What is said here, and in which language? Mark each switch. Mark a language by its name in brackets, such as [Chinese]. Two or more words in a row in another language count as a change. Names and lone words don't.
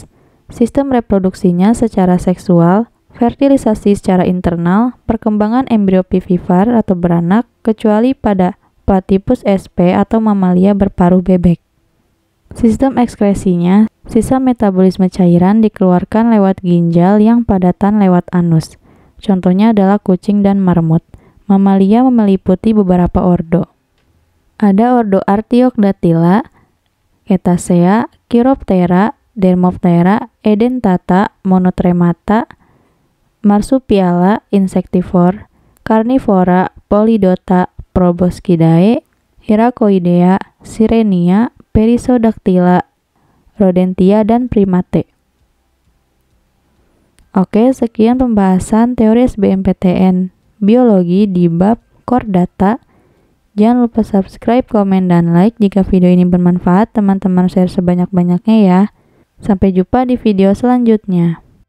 [Indonesian] Sistem reproduksinya secara seksual, fertilisasi secara internal, perkembangan embrio vivipar atau beranak, kecuali pada Platypus sp atau mamalia berparuh bebek. Sistem ekskresinya, sisa metabolisme cairan dikeluarkan lewat ginjal yang padatan lewat anus. Contohnya adalah kucing dan marmut. Mamalia meliputi beberapa ordo. Ada ordo Artiodactyla, Cetacea, Chiroptera, Dermoptera, Edentata, Monotremata, Marsupiala, Insectivora, Carnivora, Polydota, Proboscidae, Hyracoidea, Sirenia, Perissodactyla, Rodentia, dan Primate. Oke, sekian pembahasan teori SBMPTN Biologi di bab Chordata. Jangan lupa subscribe, komen, dan like. Jika video ini bermanfaat, teman-teman share sebanyak-banyaknya ya. Sampai jumpa di video selanjutnya.